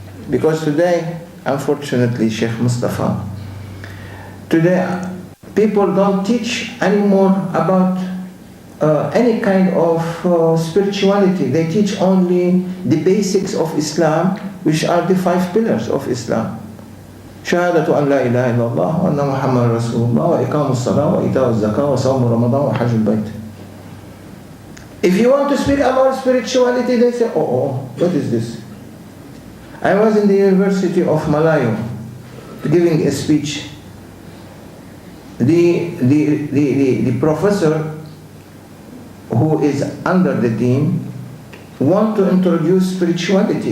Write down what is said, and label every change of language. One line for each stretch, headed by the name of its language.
English: Because today, unfortunately, Sheikh Mustafa, today people don't teach anymore about any kind of spirituality. They teach only the basics of Islam, which are the 5 pillars of Islam.
Arabic: شهادة أن لا إله إلا الله وأن محمد رسول الله وإقام الصلاة وإيتاء الزكاة وصوم رمضان وحج البيت.
English: If you want to speak about spirituality, they say, oh, what is this? I was in the University of Malayo giving a speech. The professor who is under the dean want to introduce spirituality.